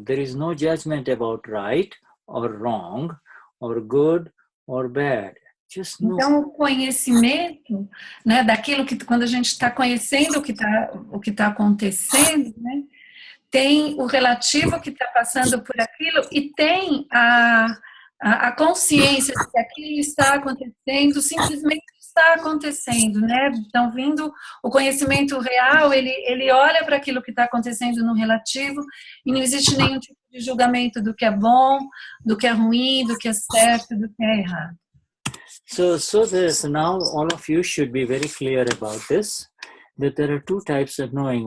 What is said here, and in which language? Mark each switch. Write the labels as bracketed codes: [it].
[en] There is no judgment about right or wrong or good or bad. Just know. [pt] Então, o conhecimento, né, daquilo que, quando a gente está conhecendo o que tá acontecendo, né, tem o relativo que está passando por aquilo e tem a consciência de que aquilo está acontecendo, simplesmente está acontecendo, né? Então, vindo o conhecimento real, ele olha para aquilo que está acontecendo no relativo e não existe nenhum tipo de julgamento do que é bom, do que é ruim, do que é certo, do que é errado. [en] So there's now all of you should be very clear about this, that there are two types of knowing.